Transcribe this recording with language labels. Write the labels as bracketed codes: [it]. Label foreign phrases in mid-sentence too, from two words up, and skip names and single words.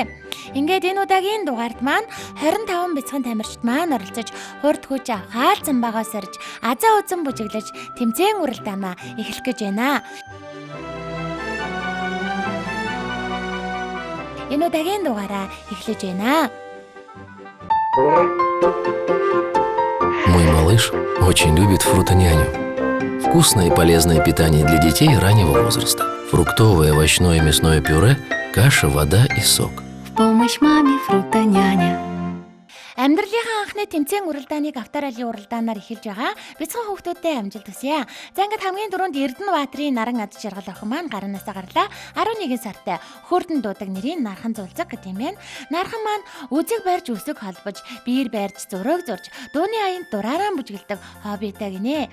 [mn] Ингээд энэ удаагийн дугаард маань 25 бяцхан тамирчид маань оролцож хурд хүч авах хаалцсан багаа сорж азаа үзэн бүжиглэж тэмцээн уралдаанаа эхлэх гэж байна. Энэ удаагийн дугаараа эхлэж байна. [ru] Мой малыш очень любит фрутоняню. Вкусное и полезное питание для детей раннего возраста. Фруктовое, овощное и мясное пюре, каша, вода и сок. В помощь маме фрутоняня. [mn] Амьдралынхаа анхны тэмцээн уралдааныг авторалийн уралдаанаар эхэлж байгаа. Бяцхан хүүхдүүдтэй амжилт хүсье. За ингээд хамгийн түрүүнд Эрдэнэбаатарын наран ад жаргал охин маань гарнаасаа гарлаа. 11 сартай Хөөртөн дуудаг нэрийн Нархан Зулзаг гэдэг юм байна. Нархан маань үзэг барьж үсэг холбож, биер барьж зураг зурж, дууны аянд дураараа бүжгэлдэг хоббитай гинэ.